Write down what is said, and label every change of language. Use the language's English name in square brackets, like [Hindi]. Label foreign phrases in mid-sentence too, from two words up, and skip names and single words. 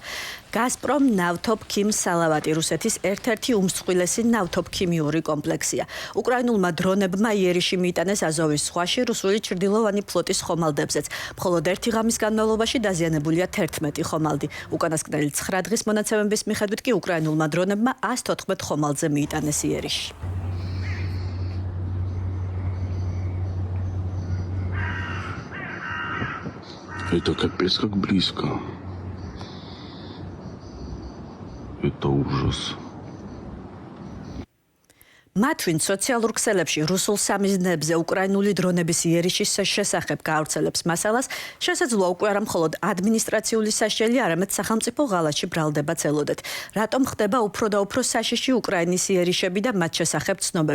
[Georgian] გაზპრომ ნავთობქიმ სალავატი რუსეთის ერთ-ერთი უმსხვილესი ნავთობქიმიური კომპლექსია. უკრაინულმა დრონებმა იერიში მიიტანეს აზოვის ზღვაში რუსული ჩრდილოვანი ფლოტის ხომალდებზეც. მხოლოდ ერთი ღამის განმავლობაში დაზიანებულია 11 ხომალდი. უკანასკნელი 9 დღის მონაცემების მიხედვით კი უკრაინულმა დრონებმა 114 ხომალდზე მიიტანეს იერიში. [Russian] Это капец как близко. Это ужас. [Georgian] მათ ვინც სოციალურ ქსელებში რუსულ სამიზნეებზე უკრაინული დრონების იერიშის შესახებ გაავრცელებს მასალას, შესაძლოა უკვე არა მხოლოდ ადმინისტრაციული საშელი, არამედ სახელმწიფო ღალატში ბრალდებაც ელოდეთ. რატომ ხდება უფრო და უფრო საშიში უკრაინის იერიშები და მათ შესახებ ცნობები?